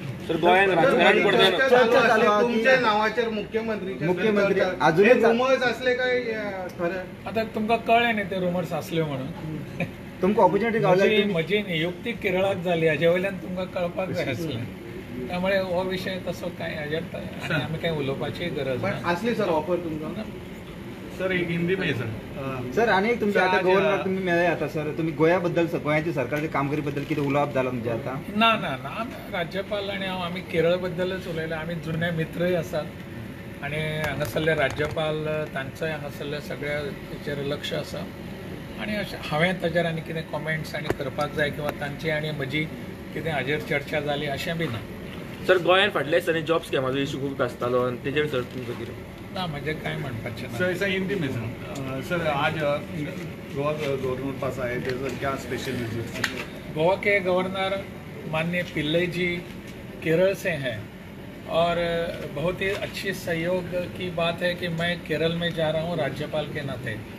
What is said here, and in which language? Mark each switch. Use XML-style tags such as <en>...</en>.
<kok>सर, गोंयांत राजकारण करतना तुमच्या नांवाचेर मुख्यमंत्री अजून रुमर्स असले काय खरें? आतां तुमकां कळ्ळें न्ही ते रुमर्स आसल्यो म्हणून। तुमकां ऑपॉर्च्युनिटी गावली? म्हजी नियुक्ती केरळाक जाली हाजे वयल्यान तुमकां कळपाक जाय आसलें। त्यामुळे हो विशय तसो काय हाजेर आमी काय उलोवपाची गरज ना। असली सर ऑफर तुमकां?</kok> <hi>सर, एक हिंदी में सर।</hi> <kok>सर, आणि एक तुमच्या आता गव्हर्नर तुम्ही मेळ्ळे आता सर, तुम्ही गोंयाबद्दल गोंयाच्या सरकारच्या कामगिरी बद्दल कितें उलोवप जाला तुमचे आता? ना ना ना, राज्यपाल आनी हांव आमी केरळ बद्दलच उलयला। आमी जुने मित्रय आसात आनी हांगासरले राज्यपाल तांचोय हांगासरल्या सगळ्या हेचेर लक्ष आसा आनी हांवें ताचेर आनी कितें कॉमेंट्स आनी करपाक जाय किंवा तांची आनी म्हजी कितें हाजेर चर्चा जाली अशें बी ना। सर, गोंयांत फाटल्या दिसांनी जॉब स्कॅमाचो इशू खूब आसतालो आनी तेजेर सर तुमचो कितें? ना, म्हणजे काय म्हणपाचें ना।</kok> <hi>सर, ऐसा हिंदी में सर आज गोवा गवर्नर पास आए थे सर, क्या स्पेशल विजिट? गोवा के गवर्नर माननीय पिल्लई जी केरल से हैं और बहुत ही अच्छी सहयोग की बात है कि मैं केरल में जा रहा हूँ राज्यपाल के नाते।</hi>